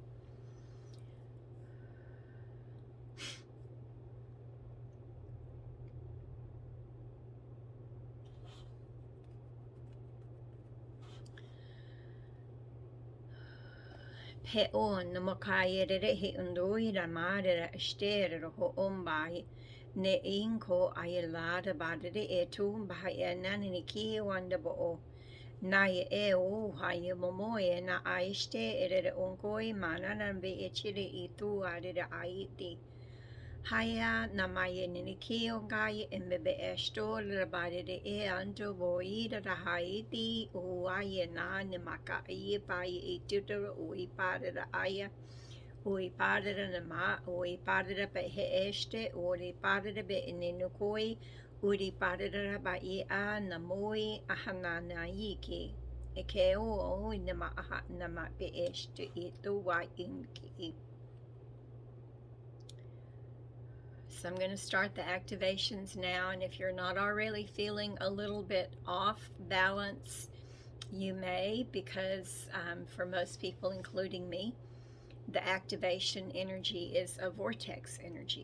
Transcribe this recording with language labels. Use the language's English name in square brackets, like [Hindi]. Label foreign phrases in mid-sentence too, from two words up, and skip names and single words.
[English] He on makayere he undoira madera estere ho ombai ne inko ayelada badere etu bahaya nani ki wanda bo na ye o haye momoye na aiste ere onkoi mana na be echire itu adere aiti haya na maye nini ki ongai embebe esto badere e anto boida da haiti o aye na ne maka ye pai etuto o ipada aya o ipada na ma o ipada pe he este o ipada be nenukoi o ipada ba I a na moi ahana na yiki e ke o na ma na ma be este itu wa inki. So I'm going to start the activations now, and if you're not already feeling a little bit off balance, you may, because for most people, including me, the activation energy is a vortex energy.